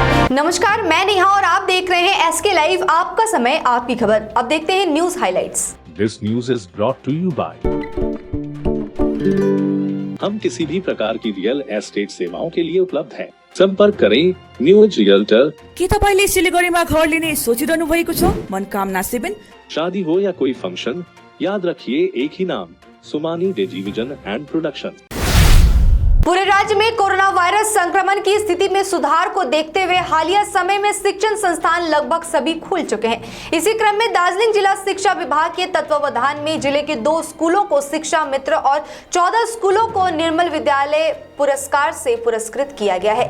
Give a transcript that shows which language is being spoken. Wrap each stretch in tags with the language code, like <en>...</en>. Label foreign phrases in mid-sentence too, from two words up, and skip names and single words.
<hi>नमस्कार, मैं नेहा और आप देख रहे हैं एसके लाइव, आपका समय आपकी खबर। अब देखते हैं</hi> <en>news highlights. This news is brought to you by.</en> <hi>हम किसी भी प्रकार की</hi> <en>real estate</en> <hi>सेवाओं के लिए उपलब्ध हैं। संपर्क करें न्यू एज रियल्टर।</hi> <ne>के तपाईले सिलिगुडीमा घर लिने सोचिरहनु भएको छ? मनकामना 7।</ne> <hi>शादी हो या कोई फंक्शन, याद रखिए एक ही नाम, सुमानी टेलीविजन एंड प्रोडक्शन। पूरे राज्य में कोरोना वायरस संक्रमण की स्थिति में सुधार को देखते हुए हालिया समय में शिक्षण संस्थान लगभग सभी खुल चुके हैं। इसी क्रम में दार्जिलिंग जिला शिक्षा विभाग के तत्वावधान में जिले के 2 स्कूलों को शिक्षा मित्र और 14 स्कूलों को निर्मल विद्यालय पुरस्कार से पुरस्कृत किया गया है।</hi>